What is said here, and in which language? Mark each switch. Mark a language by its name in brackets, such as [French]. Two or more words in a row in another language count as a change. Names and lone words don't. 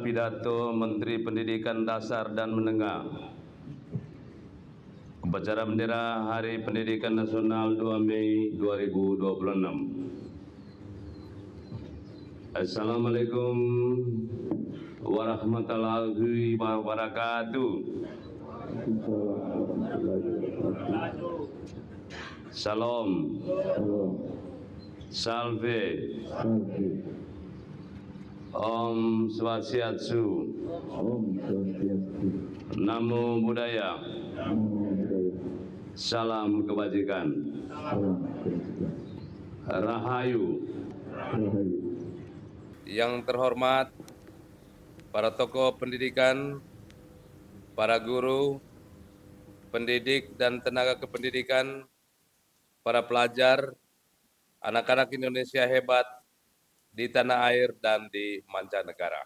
[Indonesian] pidato Menteri Pendidikan Dasar dan Menengah. Upacara bendera Hari Pendidikan Nasional 2 Mei 2026. [Arabic] السلام عليكم ورحمة الله وبركاته. [Indonesian] Salam. [Balinese] Salve. Om Swastiastu. [Pali] Namo Buddhaya. [Indonesian] Salam kebajikan. Rahayu. Yang terhormat para tokoh pendidikan, para guru, pendidik dan tenaga kependidikan, para pelajar, anak-anak Indonesia hebat di tanah air dan di mancanegara.